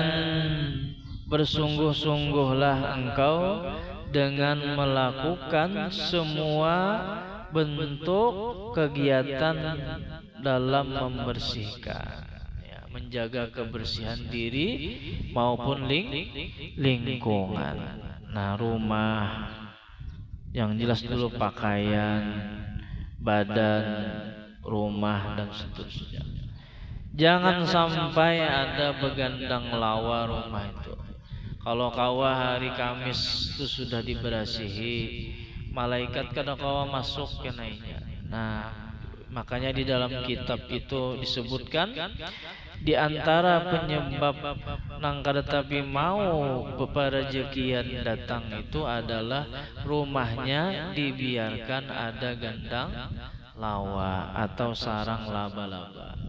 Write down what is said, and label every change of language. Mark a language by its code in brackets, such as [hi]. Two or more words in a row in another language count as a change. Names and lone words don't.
[id] bersungguh-sungguhlah engkau dengan melakukan semua bentuk kegiatan dalam membersihkan, ya, menjaga kebersihan diri maupun lingkungan. Nah, rumah yang jelas dulu, pakaian, badan, rumah dan seterusnya. [bjn] Jangan sampai ada begandang lawa rumah itu. Kalau kawa hari Kamis itu sudah diberasihi, malaikat kada kawa masuk ke naiknya. Nah, makanya di dalam kitab itu disebutkan di antara penyebab nang kada tapi mau perezekian datang itu adalah rumahnya dibiarkan ada gandang lawa atau sarang laba-laba.